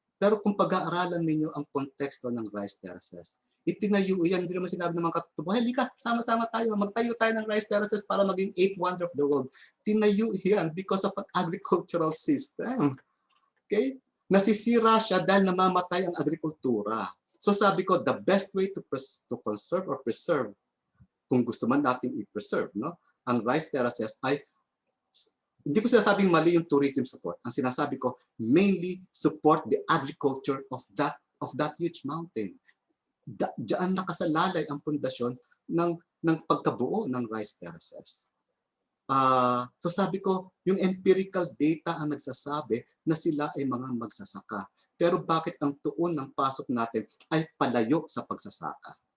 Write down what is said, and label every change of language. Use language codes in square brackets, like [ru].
[tl] Pero kung pag-aaralan ninyo ang konteksto ng rice terraces, itinayo yan, hindi naman sinabi ng mga katubo, halika, sama-sama tayo, magtayo tayo ng rice terraces para maging 8th wonder of the world. Tinayo yan [en] because of an agricultural system. Okay? [tl] Nasisira siya dahil namamatay ang agrikultura. So sabi ko, [en] the best way to conserve or preserve, [tl] kung gusto man natin i-preserve, no, ang rice terraces ay, hindi ko sinasabing mali yung tourism support. Ang sinasabi ko, [en] mainly support the agriculture of that huge mountain. [tl] Diyan nakasalalay ang pundasyon ng pagkabuo ng rice terraces. So sabi ko, yung empirical data ang nagsasabi na sila ay mga magsasaka. Pero bakit ang tuon ng pasok natin ay palayo sa pagsasaka?